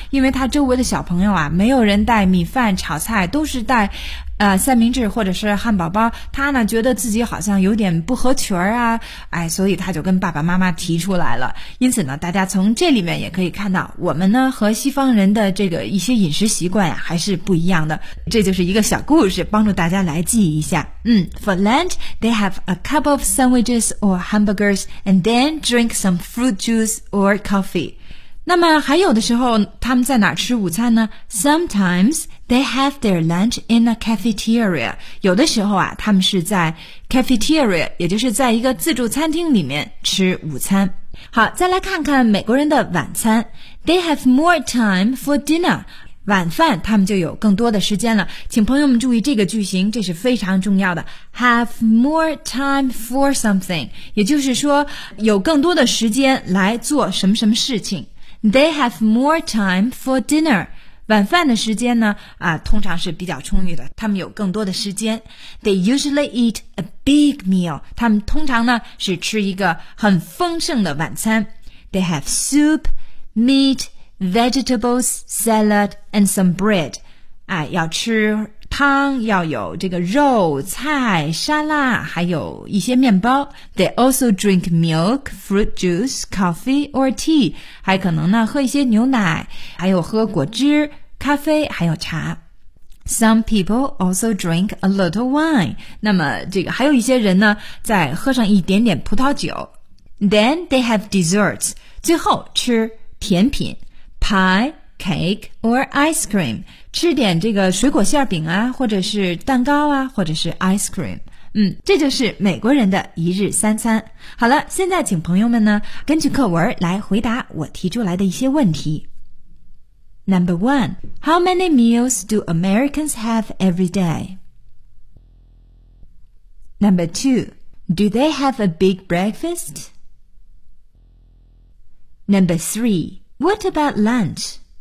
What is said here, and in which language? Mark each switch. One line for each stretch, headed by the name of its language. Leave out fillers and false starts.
Chinese: 因为他周围的小朋友啊，没有人带米饭炒菜，都是带三明治或者是汉堡包，他呢觉得自己好像有点不合群啊，哎，所以他就跟爸爸妈妈提出来了。因此呢，大家从这里面也可以看到，我们呢和西方人的这个一些饮食习惯呀、还是不一样的。这就是一个小故事，帮助大家来记一下。
English: For lunch, they have a cup of sandwiches or hamburgers and then drink some fruit juice or coffee.
Chinese: 那么还有的时候他们在哪吃午餐呢？
English: Sometimes they have their lunch in a cafeteria.
Chinese: 有的时候啊，他们是在 cafeteria, 也就是在一个自助餐厅里面吃午餐。好，再来看看美国人的晚餐。
English: They have more time for dinner.
Chinese: 晚饭他们就有更多的时间了，请朋友们注意这个句型，这是非常重要的。
English: Have more time for something,
Chinese: 也就是说有更多的时间来做什么什么事情。
English: They have more time for dinner,
Chinese: 晚饭的时间呢通常是比较充裕的，他们有更多的时间。
English: They usually eat a big meal,
Chinese: 他们通常呢是吃一个很丰盛的晚餐。
English: They have soup, meat,vegetables, salad, and some bread.
Chinese: 要吃汤，要有这个肉、菜、沙拉，还有一些面包。
English: They also drink milk, fruit juice, coffee, or tea.
Chinese: 还可能呢，喝一些牛奶，还有喝果汁、咖啡，还有茶。
English: Some people also drink a little wine.
Chinese: 那么这个还有一些人呢，再喝上一点点葡萄酒。
English: Then they have desserts.
Chinese: 最后吃甜品。
English: Pie, cake, or ice cream.
Chinese: 吃点这个水果馅饼啊，或者是蛋糕啊，或者是 ice cream. 这就是美国人的一日三餐。好了，现在请朋友们呢，根据课文来回答我提出来的一些问题。
English: Number one, how many meals do Americans have every day? Number two, do they have a big breakfast? Number three,What about lunch?